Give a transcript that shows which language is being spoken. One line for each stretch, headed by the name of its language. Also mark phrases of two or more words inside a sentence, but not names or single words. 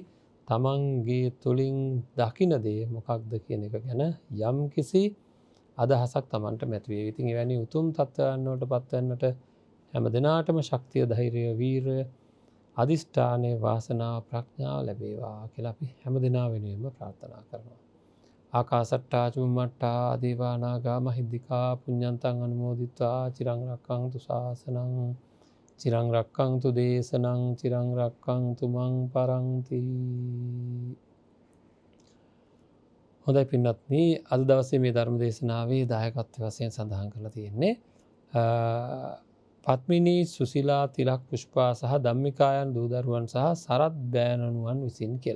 Sinhala: තමන්ගේ තුළින් දකින දේ මොකක්ද කියන එක ගැන යම් කිසි අදහසක් තමන්ට මැතිවේ. ඉතින් එවැනි උතුම් තත්ත්වයන් වලට පත්වන්නට හැම දිනාටම ශක්තිය, ධෛර්යය, වීරය, අදිෂ්ඨානය, වාසනාව, ප්‍රඥාව ලැබේවා කියලා අපි හැම දිනා වෙනුවෙන්ම ප්‍රාර්ථනා කරනවා.
Pali: ආකාසට්ටා චුම්මට්ටා දේවා නාග මහිද්దికා පුඤ්ඤන්තං අනුමෝදිත්වා චිරං රක්ඛන්තු ශාසනං චිරං රක්ඛන්තු දේශනං චිරං රක්ඛන්තු මං පරන්ති.
Sinhala: හොඳයි පින්වත්නි, අද දවසේ මේ ධර්ම දේශනාවේ දායකත්ව වශයෙන් සඳහන් කරලා තියෙන්නේ පත්මිනී සුසිලා තිලක් පුෂ්පා සහ ධම්මිකායන් දූ දරුවන් සහ සරත් බෑණනුවන් විසින් කියලා.